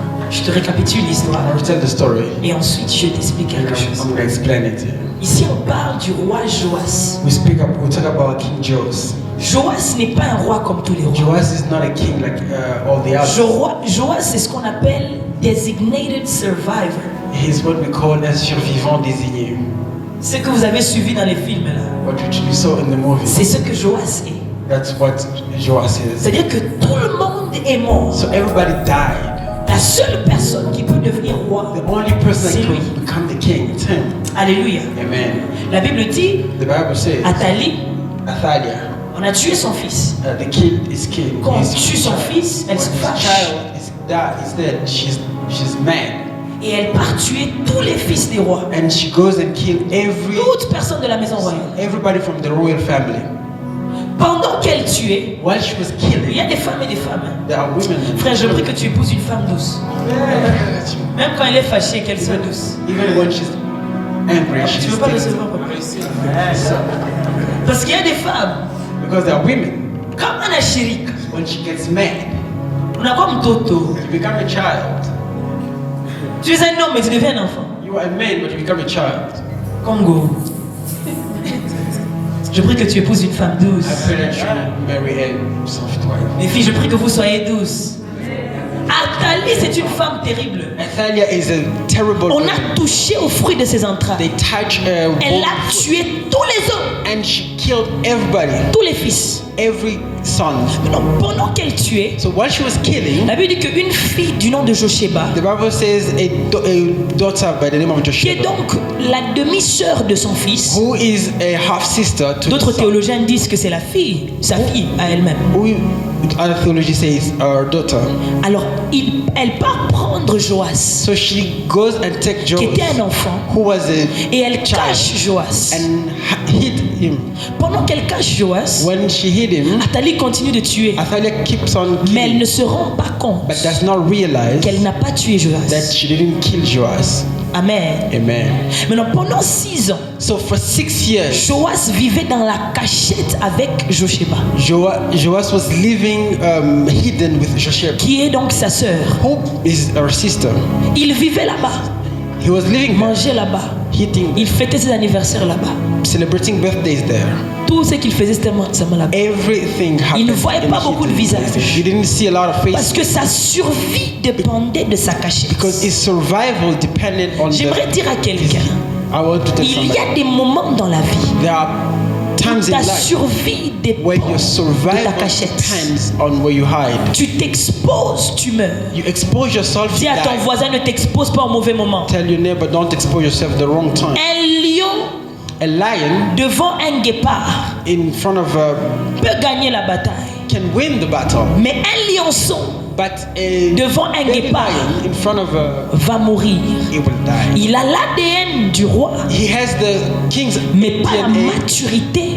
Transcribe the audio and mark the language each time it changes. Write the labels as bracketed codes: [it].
[fr] Je te récapitule l'histoire. [en] I'll retell the story. [fr] Et ensuite, je t'explique quelque chose. [en] I'm gonna explain it. [fr] Ici, on parle du roi Joas. [en] We talk about King Joas. [fr] Joas n'est pas un roi comme tous les rois. [en] Joas is not a king like all the others. [fr] Joas, c'est ce qu'on appelle [en] designated survivor. He's what we call a [fr] survivant désigné. Ce que vous avez suivi dans les films là. [en] What you saw in the movie. [fr] C'est ce que Joas est. [en] That's what Joas is. [fr] C'est-à-dire que tout le monde est mort. [en] So everybody died. [fr] La seule personne qui peut devenir roi, [en] The only person [fr] c'est [en] that [fr] lui. [en] can become the king, it's him. Alléluia. Amen. [fr] La Bible dit, [en] The Bible says, [fr] Athalie, [en] Athalia, [fr] on a tué son fils. [en] the kid is king. [fr] Quand on [en] His [fr] tue son fils, elle se [en] when his [fr] fâche. [en] child is dead, she's mad. [fr] Et elle part tuer tous les fils des rois. [en] And she goes and kills [fr] Toute personne de la maison royale. [en] everybody from the royal family. [fr] Pendant qu'elle tuait, [en] While she was [fr] il [en] killing, [fr] y a des femmes et des femmes. [en] there are women. [fr] Frère, je prie que tu épouses une femme douce. Même quand elle est fâchée, qu'elle soit douce. [en] Even when she's angry, she's [fr] Tu veux pas [en] still. [fr] recevoir, papa? Parce qu'il y a des femmes, [en] Because there are women, [fr] comme Anna Chirik, [en] when she gets mad, [sw] unakuwa mtoto. [en] You become a child. [fr] Tu es un homme mais tu deviens un enfant. [en] You are a man, but you become a child. [fr] Congo. Je prie que tu épouses une femme douce. [en] I pray that you marry a soft wife. [fr] Les filles, je prie que vous soyez douces. Athalie, c'est une femme terrible. [en] Athalia is a terrible [fr] On [en] woman. [fr] a touché au fruit de ses entrailles. [en] They touch [fr] Elle a tué tous les hommes, [en] and she killed everybody, [fr] tous les fils. [en] every son. [fr] Donc, pendant qu'elle tuait, [en] So while she was killing, [fr] la Bible dit qu'une fille du nom de Josheba, [en] the Bible says a daughter by the name of [fr] qui est [en] Joshua, [fr] donc la demi-sœur de son fils, [en] who is a half sister to [fr] d'autres [en] the son. [fr] théologiens disent que c'est la fille, sa fille à elle-même. [en] Who, other theology says her daughter. [fr] Alors, elle part prendre Joas, [en] So she goes and takes [fr] qui [en] Joas, [fr] était un enfant, [en] who was a [fr] et elle [en] child, [fr] cache Joas. [en] and hid him. [fr] Pendant qu'elle cache Joas, [en] When she hid him, [fr] Athalie continue de tuer, [en] Athalia keeps on [fr] mais elle [en] killing, [fr] ne se rend pas compte [en] but does not realize [fr] qu'elle n'a pas tué [en] that [fr] Joas. [en] she didn't kill Joas. Amen. Amen. [fr] Maintenant, pendant 6 ans, [en] So for 6 years, [fr] Joas vivait dans la cachette avec Josheba, [en] Joas was living hidden with Joshua, [fr] qui est donc sa sœur. [en] who is her sister. [fr] Il vivait là-bas, [en] He was living there, [fr] mangeait là-bas, [en] eating, [fr] il fêtait ses anniversaires là-bas. [en] celebrating birthdays there. [fr] Tout ce qu'il faisait, c'était seulement là-bas. [en] Everything happened. [fr] Il ne voyait [en] in [fr] pas beaucoup de [en] hidden [fr] visages. [en] places. He didn't see a lot of [fr] Parce [en] faces [fr] que sa survie dépendait de sa cachette. [en] because his survival depended on [fr] J'aimerais [en] the. [fr] dire à quelqu'un, [en] I want to tell [fr] il y [en] somebody. [fr] a des moments dans la vie [en] There are times in [fr] ta [en] life [fr] survie dépend [en] where your [fr] de ta [en] survival [fr] cachette. [en] depends on where you hide. [fr] Tu t'exposes, tu meurs. [en] You expose yourself, [fr] Dis à ton [en] die. [fr] voisin, ne t'expose pas au mauvais moment. [en] Tell your neighbor, don't expose yourself the wrong time. [fr] Un lion [en] A lion [fr] devant un guépard [en] in front of a [fr] peut gagner la bataille. [en] can win the battle, [fr] Mais un lionçon [en] but a [fr] devant un [en] baby [fr] guépard [en] lion in front of a, [fr] va mourir. [en] he will die. [fr] Il a l'ADN du roi, [en] He has the king's [fr] mais pas la [en] DNA, [fr] maturité